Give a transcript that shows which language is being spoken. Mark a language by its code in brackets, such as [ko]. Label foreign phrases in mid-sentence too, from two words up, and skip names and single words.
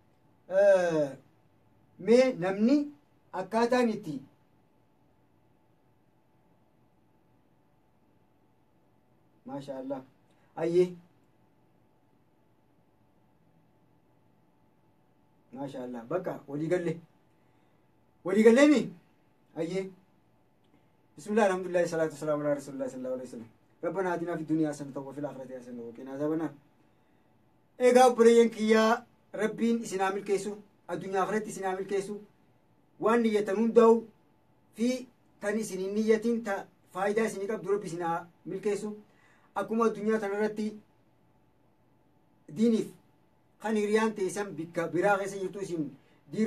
[om] mee namni akkaataan itti maashaallah ayyee maashaallah bakka waliigallee mi ayyee [ar] بسم الله الحمد لله والصلاة والسلام على رسول الله صلى الله عليه وسلم ربنا آتنا في الدنيا حسنة وفي الآخرة حسنة وقنا عذاب النار [om] egaa obboleeyyan kiyyaa rabbiin isin haa milkeessu addunyaa akhiratti isin haa milkeessu waan niyyatan hundaa'u fi tan isin hin niyyatin ta faayidaa isinii qabdu rabbi isin haa milkeessu akkuma addunyaa tanarratti diiniif kan hiriyaan teessan bikka biraa keessa jirtu isin diin